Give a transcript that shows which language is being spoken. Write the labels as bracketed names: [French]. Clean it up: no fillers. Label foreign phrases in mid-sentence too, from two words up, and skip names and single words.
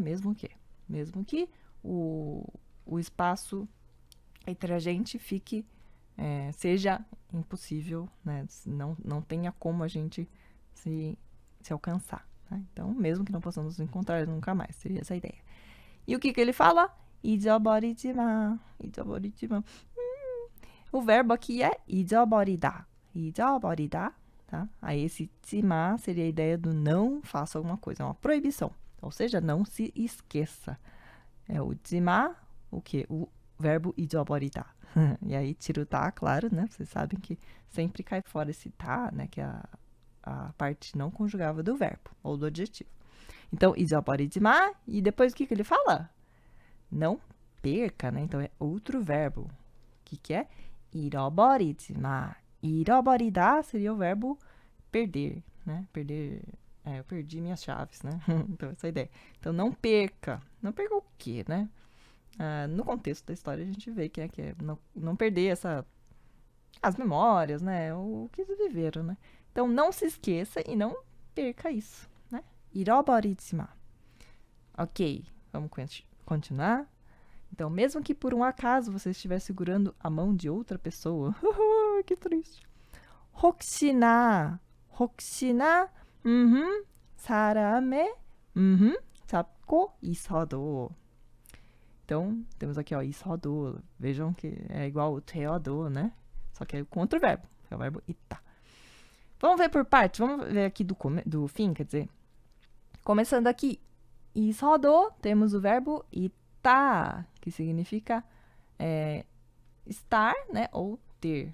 [Portuguese] Mesmo que o espaço entre a gente seja impossível, né? Não tenha como a gente se alcançar, né? Então, mesmo que não possamos nos encontrar nunca mais, seria essa a ideia. E o que ele fala? [Korean] 잊어버리지 마. [Portuguese] O verbo aqui é 잊어버리다. Tá? Aí esse tima seria a ideia do não faça alguma coisa, é uma proibição. Ou seja, não se esqueça. É o tima, o quê? O verbo 잊어버리다. E aí tira o tá, claro, né? Vocês sabem que sempre cai fora esse tá, né? Que é a parte não conjugável do verbo ou do adjetivo. Então, [Korean] 잊어버리지 마. [Portuguese] E depois o que ele fala? Não perca, né? Então é outro verbo. O que é? [Korean] 잃어버리지 마. [Portuguese] 잃어버리다 seria o verbo perder, né? Perder. Eu perdi minhas chaves, né? Então, essa é a ideia. Então, não perca. Não perca o quê, né? No contexto da história, a gente vê que é não perder as memórias, né? O que eles viveram, né? Então, não se esqueça e não perca isso, né? [Korean] 잃어버리지 마. [Portuguese] Ok, vamos continuar. Então, mesmo que por um acaso você estiver segurando a mão de outra pessoa, que triste. [Korean] 혹시나, 사람의, 잡고 있어도. [Portuguese] Então, temos aqui, ó, 있어도. Vejam que é igual o 되어도, né? Só que é com outro verbo, que é o verbo 있다. Vamos ver por partes, vamos ver aqui do fim, quer dizer. Começando aqui, 있어도, temos o verbo 있다, que significa estar, né, ou ter.